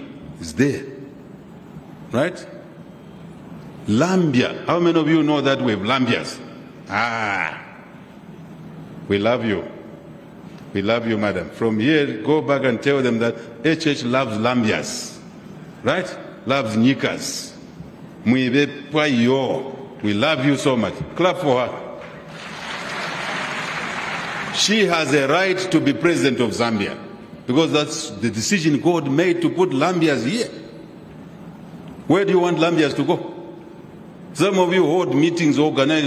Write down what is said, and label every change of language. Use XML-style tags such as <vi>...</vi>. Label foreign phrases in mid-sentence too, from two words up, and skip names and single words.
<en>It's there. Right? Lambia. How many of you know that we have Lambias? We love you. We love you, madam. From here, go back and tell them that HH loves Lambias. Right? Loves Nyikas.</en> <bem>Mwibe pa yo.</bem> <en>We love you so much. Clap for her. She has a right to be president of Zambia because that's the decision God made to put Lambias here. Where do you want Lambias to go? Some of you hold meetings organized.</en>